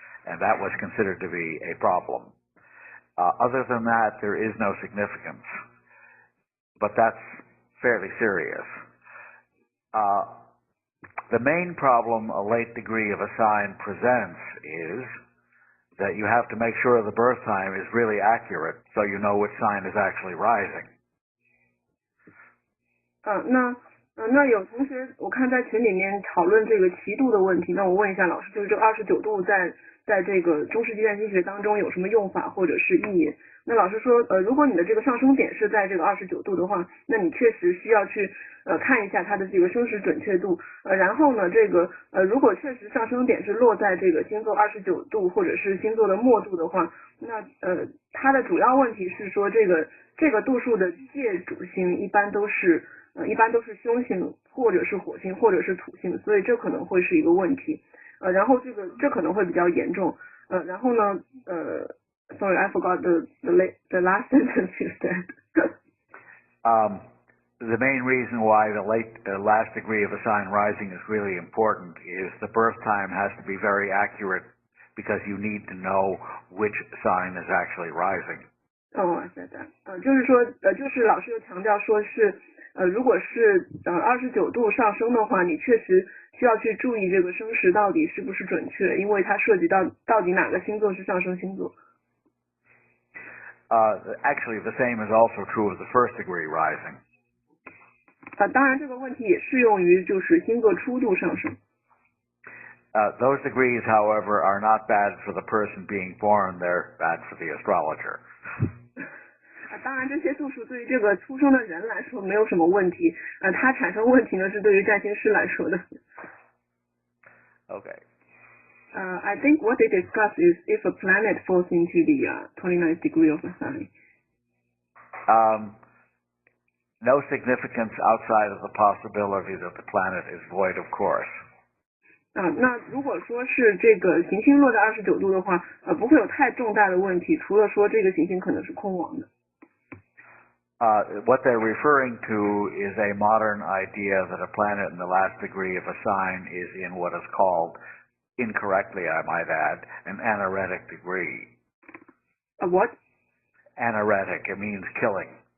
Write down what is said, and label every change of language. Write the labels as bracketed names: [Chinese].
[English] and that was considered to be a problem. Other than that, there is no significance, but that's fairly serious. The main problem a late degree of a sign presents is that you have to make sure the birth time is really accurate so you know which sign is actually rising. [Chinese] 那有同学我看在群里面讨论这个奇度的问题，那我问一下老师，就是这个29度在这个中世纪占星学当中有什么用法或者是意义？那老师说，如果你的这个上升点是在这个29度的话，那你确实需要去看一下它的这个生时准确度，然后呢，这个如果确实上升点是落在这个星座29度或者是星座的末度的话，那它的主要问题是说这个度数的界主星一般都是凶星或者是火星或者是土星，所以这可能会是一个问题。然后这可能会比较严重。然后呢 [English] sorry, I forgot the last sentence you said. The main reason why the last degree of a sign rising is really important is the birth time has to be very accurate because you need to know which sign is actually rising. Oh, I said that. [Chinese] 就是说就是老师又强调说是如果是29度上升的话，你确实需要去注意这个生时到底是不是准确，因为它涉及到底哪个星座是上升星座。 [English] Actually, the same is also true of the first degree rising. [Chinese] 当然这个问题也适用于就是星座初度上升。 [English] Those degrees, however, are not bad for the person being born, they're bad for the astrologer. [Chinese] 当然这些度数对于这个出生的人来说没有什么问题，它产生问题呢是对于占星师来说的。 [English] Okay. I think what they discuss is if a planet falls into the 29th degree of a sign. No significance outside of the possibility that the planet is void of course. [Chinese] 那如果说是这个行星落在29度的话，不会有太重大的问题，除了说这个行星可能是空亡的。 [English] What they're referring to is a modern idea that a planet in the last degree of a sign is in what is called, incorrectly I might add, an anaretic degree. A what? Anaretic, it means killing.